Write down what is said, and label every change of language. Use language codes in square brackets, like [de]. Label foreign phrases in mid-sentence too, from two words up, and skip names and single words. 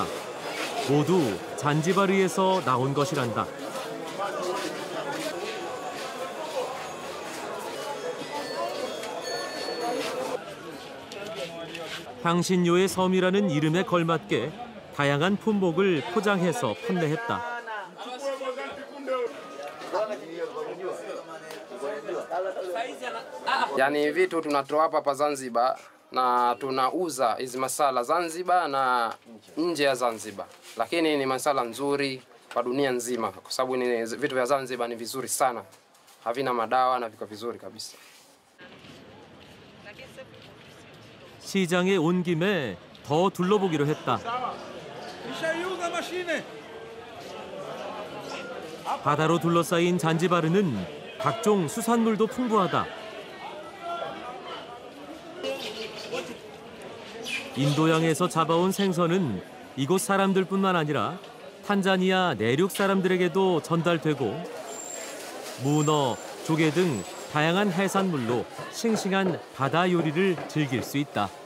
[ko] 모두 잔지바르에서 나온 것이란다. 향신료의 섬이라는 이름에 걸맞게 다양한 품목을 포장해서 판매했다. [sw] Yani vitu tunatoa hapa Zanzibar na tunauza hizi masala Zanzibar na nje ya Zanzibar, lakini ni masala nzuri kwa dunia nzima kwa sababu ni vitu vya Zanzibar ni vizuri sana, havina madawa na viko vizuri kabisa. [ko] 시장에 온 김에 더 둘러보기로 했다. 바다로 둘러싸인 잔지바르는 각종 수산물도 풍부하다. 인도양에서 잡아온 생선은 이곳 사람들뿐만 아니라 탄자니아 내륙 사람들에게도 전달되고 문어, 조개 등 다양한 해산물로 싱싱한 바다 요리를 즐길 수 있다.